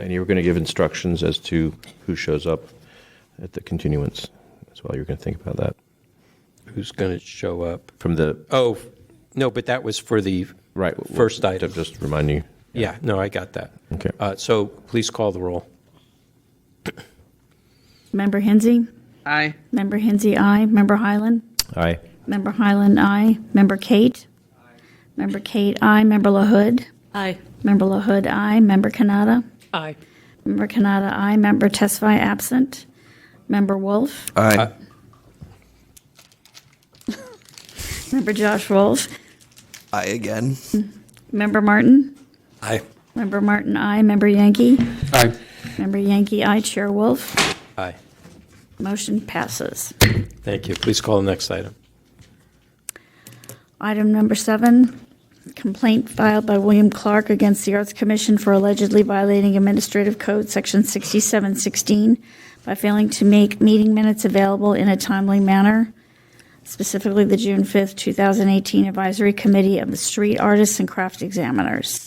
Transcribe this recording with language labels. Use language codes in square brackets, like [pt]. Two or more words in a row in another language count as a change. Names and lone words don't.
[en] And you were going to give instructions as to who shows up at the continuance as well. You were going to think about that. Who's going to show up? From the. Oh, no, but that was for the Right. first item. Just remind you. Yeah, no, I got that. Okay. So please call the roll. Member Hensy? Aye. Member Hensy, aye. Member Highland? Aye. Member Highland, aye. Member Kate? Member Kate, aye. Member LaHood? Aye. Member LaHood, aye. Member Kanata? Aye. Member Kanata, aye. Member Tesfaye, absent. Member Wolf? Aye. Member Josh Wolf? Aye again. Member Martin? Aye. Member Martin, aye. Member Yankee? Aye. Member Yankee, aye. Chair Wolf? Aye. Motion passes. Thank you. Please call the next item. Item number 7, complaint filed by William Clark against the Arts Commission for allegedly violating Administrative Code Section 6716 by failing to make meeting minutes available in a timely manner, specifically the June 5th, 2018 Advisory Committee of the Street Artists and Craft Examiners.